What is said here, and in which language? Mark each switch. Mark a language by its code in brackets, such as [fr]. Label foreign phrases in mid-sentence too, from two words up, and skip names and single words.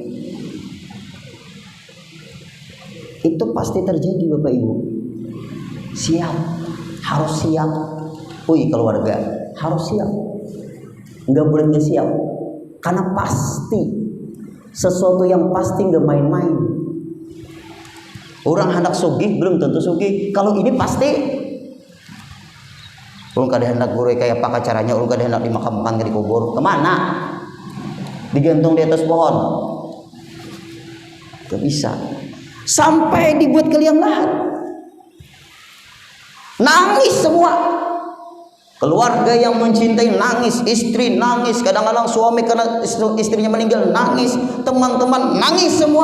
[id] Itu pasti terjadi Bapak Ibu. Siap, harus siap. Keluarga harus siap. Nggak boleh nggak siap, karena pasti. Sesuatu yang pasti nggak main-main. Orang hendak sugih belum tentu sugih. Kalau ini pasti. Orang kada hendak gurui kayak apa caranya. Orang kada hendak dimakamkan ke dikubur. Kemana? Digantung di atas pohon. Gak bisa. Sampai dibuat ke liang lahat. Nangis semua. Keluarga yang mencintai nangis, istri nangis, kadang-kadang suami karena istrinya meninggal nangis, teman-teman nangis semua.